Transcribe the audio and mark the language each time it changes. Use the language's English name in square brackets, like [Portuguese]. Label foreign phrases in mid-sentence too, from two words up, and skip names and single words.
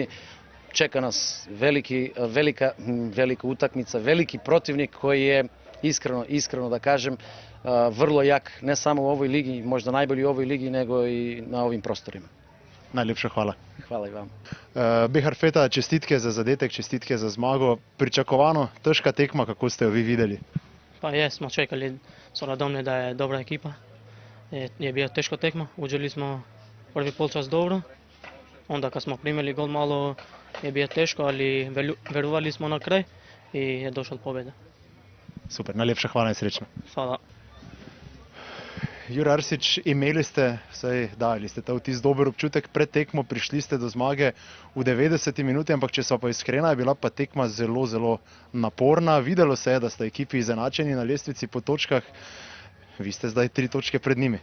[Serbian] Čeka nas velika utakmica, veliki protivnik koji je iskreno da kažem, vrlo jak, ne samo u ovoj ligi, možda najbolji u ovoj ligi, nego i na ovim prostorima. [Slovenian] Najlepša hvala. [Serbian] Hvala i vam. [Slovenian] Behar Feta, čestitke za zadetek, čestitke za zmago. Pričakovano, težka tekma, kako ste jo vi videli? [Serbian] Pa smo čekali s Radomlje da je dobra ekipa. Je bila teška tekma, uđeli smo prvi polčas dobro. Onda kad smo primili gol malo je bilo teško, ali verovali smo na kraj i je došla pobjeda. [Slovenian] Super, najlepša hvala in srečno. [Serbian] Hvala. [Slovenian] Jure Arsič, imeli ste, dali ste ta vtis dober občutek pred tekmo, prišli ste do zmage v 90 minuti, ampak če so pa iskrena, je bila pa tekma zelo naporna. Videlo se je, da sta ekipi izenačeni na lestvici po točkah, vi ste zdaj 3 točke pred njimi.